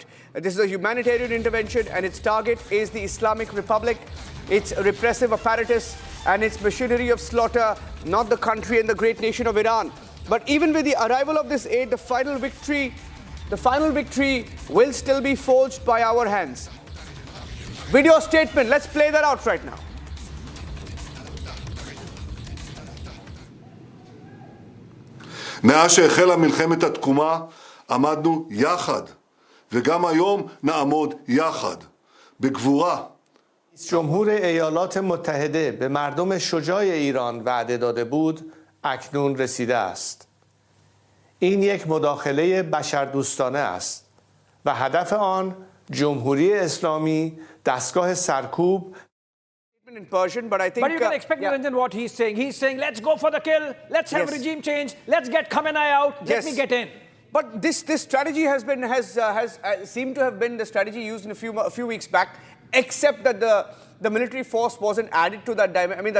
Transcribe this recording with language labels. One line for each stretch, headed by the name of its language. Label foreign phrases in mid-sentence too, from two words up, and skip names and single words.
English: This is a humanitarian intervention, and its target is the Islamic Republic, its repressive apparatus, and its machinery of slaughter, not the country and the great nation of Iran. But even with the arrival of this aid, the final victory will still be forged by our hands. Video statement, let's play that out right now.
Hebrew: מאז שהחלה מלחמת התקומה עמדנו יחד, וגם היום נעמוד יחד, בגבורה.
Persian: جمهور ایالات متحده به مردم شجاع ایران وعده داده بود، اکنون رسیده است. این یک مداخله بشردوستانه است و هدف آن جمهوری اسلامی دستگاه سرکوب.
English: In Persian, but you can expect, Niranjan, what he's saying. He's saying, let's go for the kill, let's have regime change, let's get Khamenei out, let me get in. But this strategy has seemed to have been the strategy used in a few weeks back, except that the military force wasn't added to that dimension.